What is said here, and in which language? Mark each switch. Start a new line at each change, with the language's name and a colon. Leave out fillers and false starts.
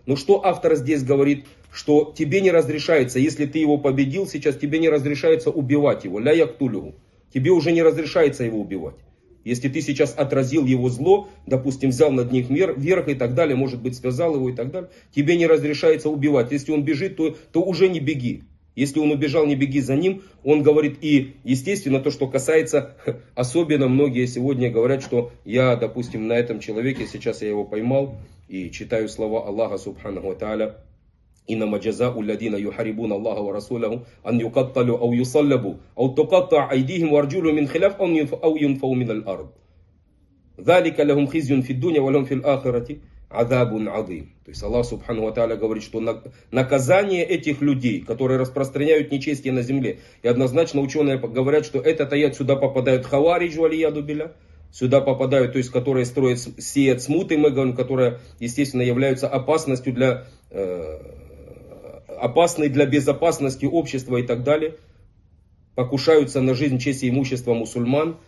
Russian: Но что автор здесь говорит, что тебе не разрешается, если ты его победил сейчас, тебе не разрешается убивать его.
Arabic: Ля яктулюху.
Russian: Тебе уже не разрешается его убивать. Если ты сейчас отразил его зло, допустим, взял над них верх и так далее, может быть, связал его и так далее, тебе не разрешается убивать. Если он бежит, то уже не беги. Если он убежал, не беги за ним. Он говорит, и естественно, то, что касается, особенно многие сегодня говорят, что я, допустим, на этом человеке, сейчас я его поймал, и читаю слова Аллаха Субханаху Тааля,
Arabic: إنما جزاء الذين يحاربون الله ورسوله أن يقتلوا أو يصلبوا أو تقطع أيديهم وأرجلهم من خلاف أو ينفوا من الأرض ذلك لهم خزي في الدنيا ولهم في الآخرة عذاب عظيم.
Russian: То есть Аллах Субхану ва Тааля говорит, что наказание этих людей, которые распространяют нечестие на земле, и однозначно ученые говорят, что этот аят сюда попадают
Arabic: хавариджу валияду билля,
Russian: сюда попадают, то есть которые строят, сеют смуты, мы говорим, которые естественно являются опасностью для опасны для безопасности общества и так далее, покушаются на жизнь, честь и имущество мусульман.